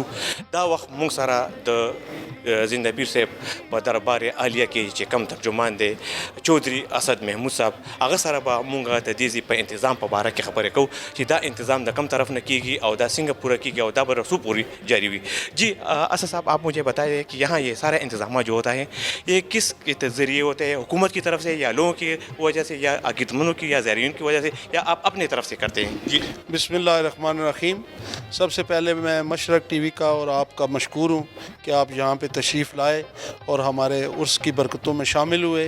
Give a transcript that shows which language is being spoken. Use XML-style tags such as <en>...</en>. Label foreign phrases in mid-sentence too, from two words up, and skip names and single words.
<ps>دا وخت موږ سره د زنده پیر صاحب په دربار عالیه کې چې کم ترجمان دی چودھری اسد محمود صاحب، هغه سره به مونږ د دې په انتظام په باره کې خبرې کوو چې دا انتظام د کم طرف نه کیږي او دا څنګه پورا کیږي او دا به رسو پوری جاری وي.</ps> <ur>جی اسد صاحب، آپ مجھے بتائیے کہ یہاں یہ سارا انتظامات جو ہوتا ہے یہ کس کے ذریعے ہوتے ہیں؟ حکومت کی طرف سے یا لوگوں کی وجہ سے یا عقیدتمندوں کی یا زائرین کی وجہ سے یا آپ اپنے طرف سے کرتے ہیں؟ جی</ur> <ar>بسم اللہ الرحمن الرحیم.</ar> <ur>سب سے پہلے میں مشرق ٹی وی کا اور آپ کا مشکور ہوں کہ آپ یہاں پہ تشریف لائے اور ہمارے عرس کی برکتوں میں شامل ہوئے.</ur>